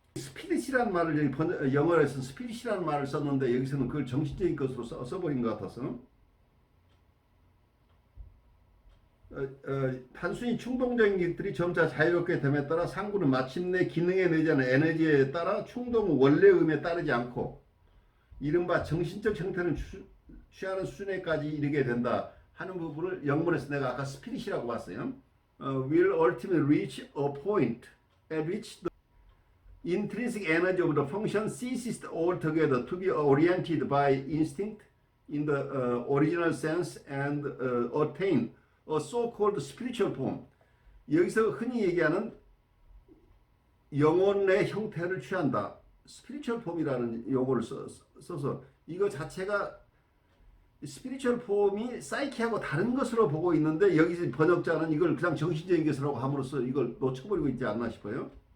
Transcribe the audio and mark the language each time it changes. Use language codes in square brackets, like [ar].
[ko] 스피릿이라는 말을 여기 영어에서는 스피릿이라는 말을 썼는데 여기서는 그걸 정신적인 것으로 써버린 것 같아서 단순히 충동적인 것들이 점차 자유롭게 됨에 따라 상부는 마침내 기능에 내재하는 에너지에 따라 충동은 원래 의미에 따르지 않고 이른바 정신적 형태를 취하는 수준에까지 이르게 된다 하는 부분을 영문에서 내가 아까 스피릿이라고 봤어요. [en] will ultimately reach a point at which the intrinsic energy of the function ceases altogether to be oriented by instinct in the original sense and attain a so-called spiritual form. [ko] 여기서 흔히 얘기하는 영혼의 형태를 취한다. spiritual form이라는 용어를 써서 이거 자체가 스피리추얼 폼이 사이키하고 다른 것으로 보고 있는데 여기서 번역자는 이걸 그냥 정신적인 것이라고 함으로써 이걸 놓쳐버리고 있지 않나 싶어요.